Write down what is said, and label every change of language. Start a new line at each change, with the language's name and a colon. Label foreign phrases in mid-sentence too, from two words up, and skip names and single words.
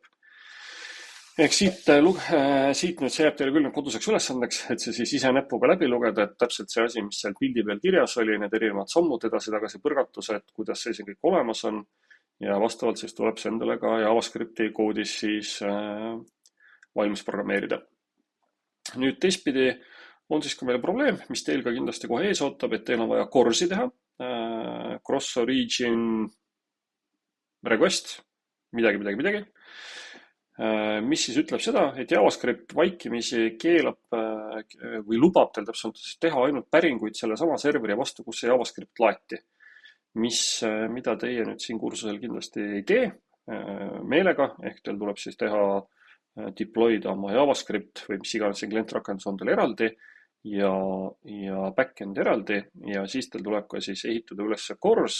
Estonian: Ehk siit nüüd see jääb teile küll koduseks ülesandeks, et see siis ise näpuga läbi lugeda, et täpselt see asi, mis seal pildi peal kirjas oli, need erinevad sammud edasi-tagasi põrgatused, kuidas see siin kõik olemas on ja vastavalt siis tuleb see endale ka JavaScripti koodis siis valmis programmeerida. Nüüd teistpidi on siis ka meil probleem, mis teil ka kindlasti kohe ees ootab, et teil on vaja CORS-i teha,
English: cross origin request,
Estonian: midagi. Mis siis ütleb seda, et JavaScript vaikimisi keelab või lubab teil täpselt siis teha ainult päringuid selle sama serveri vastu, kus see JavaScript laeti. Mida teie nüüd siin kursusel kindlasti ei tee meelega, ehk teil tuleb siis teha deploy'da oma JavaScript või mis iganes see klientrakendus on teil eraldi ja backend eraldi ja siis teil tuleb ka siis ehitada üles CORS.